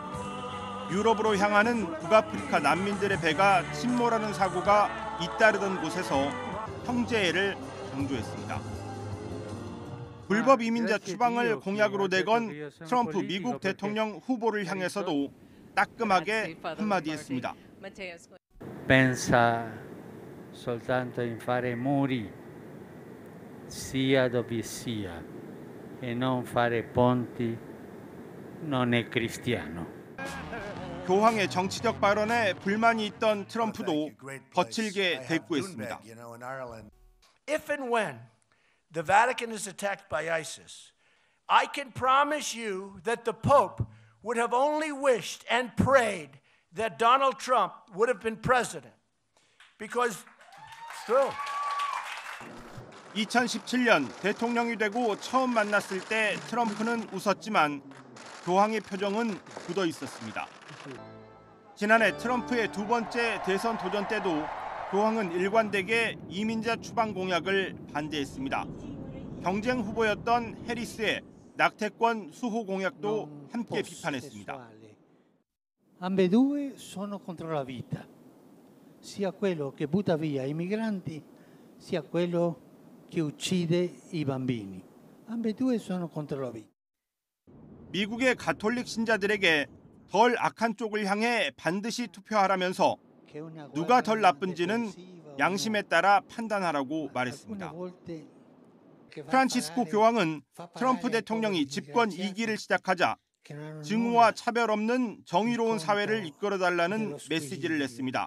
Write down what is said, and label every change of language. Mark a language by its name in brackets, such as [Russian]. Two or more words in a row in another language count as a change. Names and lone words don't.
[Korean] 유럽으로 향하는 북아프리카 난민들의 배가 침몰하는 사고가 잇따르던 곳에서 형제애를 강조했습니다. 불법 이민자 추방을 공약으로 내건 트럼프 미국 대통령 후보를 향해서도 따끔하게 한마디 했습니다. [Italian] Pensa soltanto in fare muri sia dove sia e non fare ponti non è cristiano. [Korean] 교황의 정치적 발언에 불만이 있던 트럼프도 거칠게 대꾸했습니다. [English] If and when the Vatican is attacked by ISIS I can promise you that the Pope would have only wished and prayed that Donald Trump would have been president. Because it's true. [Korean] 2017년 대통령이 되고 처음 만났을 때 트럼프는 웃었지만 교황의 표정은 굳어 있었습니다. 지난해 트럼프의 두 번째 대선 도전 때도 교황은 일관되게 이민자 추방 공약을 반대했습니다. 경쟁 후보였던 해리스의 낙태권 수호 공약도 함께 비판했습니다. [Italian] Ambedue sono contro la vita, sia quello che butta via i migranti, sia quello che uccide i bambini. Ambedue sono contro la vita. [Korean] 미국의 가톨릭 신자들에게 덜 악한 쪽을 향해 반드시 투표하라면서 누가 덜 나쁜지는 양심에 따라 판단하라고 말했습니다. 프란치스코 교황은 트럼프 대통령이 집권 2기를 시작하자 증오와 차별 없는 정의로운 사회를 이끌어달라는 메시지를 냈습니다.